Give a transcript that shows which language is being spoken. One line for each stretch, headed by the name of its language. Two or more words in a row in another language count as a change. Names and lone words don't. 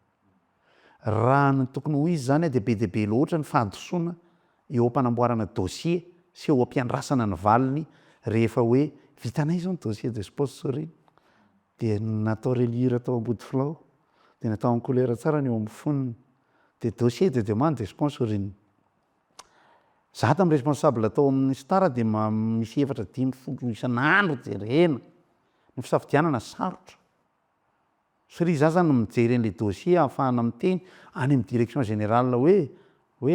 Malagasy: Raha ny tokony ho izy zany de be de be loatra ny fahadosoana eo ampanamboarana dossier sy eo ampiandrasana ny valiny rehefa hoe vitanay zao ny
French: dossier de sponsoring
Malagasy: de natao relire tao ambody filao de natao amin'ny couleur tsara ny eo amin'ny foniny de
French: dossier de demande de sponsoring.
Malagasy: Za tamin'ny responsable atao amin'ny star de misy efatra 5 isan'andro jerena ny fisafidianana sarotra satria za zany mijery an'le dossier ahafahana miteny any amin'ny
French: direction générale
Malagasy: hoe